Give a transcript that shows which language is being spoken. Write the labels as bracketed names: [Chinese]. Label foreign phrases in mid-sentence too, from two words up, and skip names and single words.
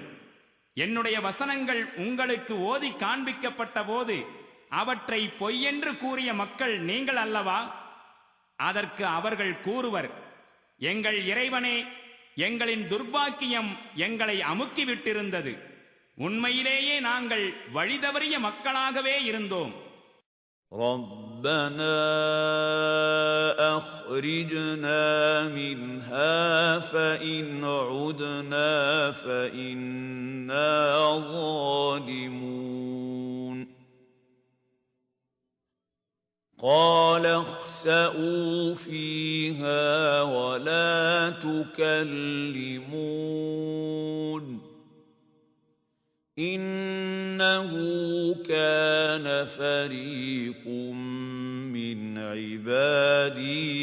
[Tamil] என்னுடைய வசனங்கள் உங்களுக்கு ஓதி காண்பிக்கப்பட்ட போது அவற்றை பொய்யென்று கூறிய மக்கள் நீங்கள் அல்லவா? அதற்கு அவர்கள் கூறுவர், எங்கள் இறைவனே, எங்களின் துர்பாக்கியம் எங்களை அமுக்கிவிட்டிருந்தது. உண்மையிலேயே நாங்கள் வழிதவறிய மக்களாகவே இருந்தோம். [Arabic] ربنا أخرجنا منها فإن عدنا فإنا ظالمون قال اخسئوا فيها ولا تكلمون إنه كان فريق من عبادي